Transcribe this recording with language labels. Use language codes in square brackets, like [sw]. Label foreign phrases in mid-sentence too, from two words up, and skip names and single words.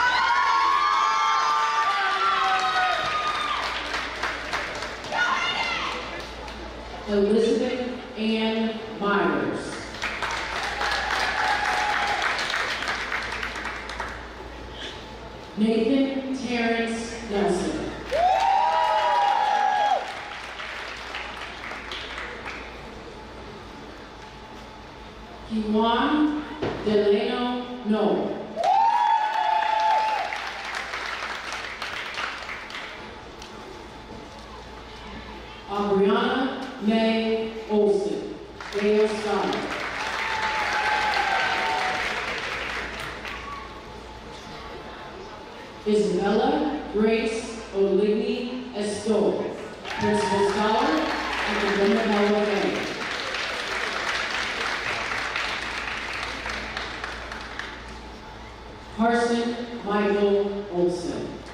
[en] Elizabeth Ann Myers. Nathan Terrence Nelson. Kiwan Delano Noel. Aubriana May Olson, Yale Scholar. Isabella Grace Oligny Estol, Principal Scholar at the Winnebago Bay. Carson Michael Olson.